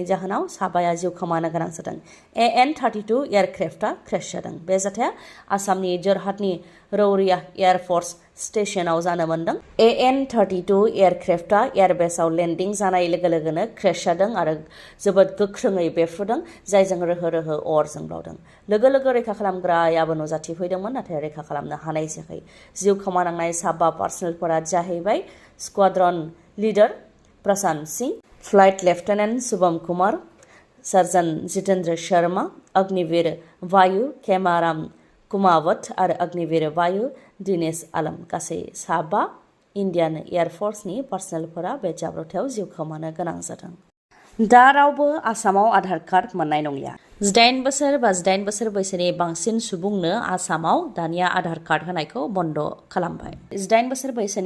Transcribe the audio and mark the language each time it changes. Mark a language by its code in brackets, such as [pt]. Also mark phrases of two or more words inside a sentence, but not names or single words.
[brx] जाहोनाव साबाया जिउ खोमानो गोनां जादों AN-32 एयारक्राफ्टआ क्रेश जादों बे जाथाया आसामनि जरहाटनि रौरिया एयार फर्स स्टेशनाव जानो मोनदों AN-32 एयारक्राफ्टआ एयारबेसआव लेन्डिं जानाय लोगो लोगोनो क्रेश जादों आरो जोबोद गोख्रोङै बेफ्रुदों जायजों रोहो रोहो अर जोंब्लावदों लोगो लोगो रैखा खालामग्रायाबो नुजाथिफैदोंमोन नाथाय रैखा खालामनो हानाय जायाखै जिउ खोमानांनाय साबा पार्सनेलफोरा जाहैबाय [en] squadron leader [brx] प्रशांत सिंह [en] flight lieutenant [brx] शुभम कुमार सर्जन जितेंद्र शर्मा अग्निवीर वायु केमाराम कुमावत आरो अग्निवीर वायु दिनेश आलम गासै साबा इन्डियान एयार फर्सनि पार्सनेलफोरा बे जाब्रबथायाव जिउ खोमानो गोनां जादों दा रावबो आसामाव आधार कार्ड मोननाय नंलिया 18 बोसोर बा 18 बोसोर बैसोनि बांसिन सुबुंनो आसामाव दानिया आधार कार्ड होनायखौ बन्द खालामबाय 18 बोसोर बैसोनि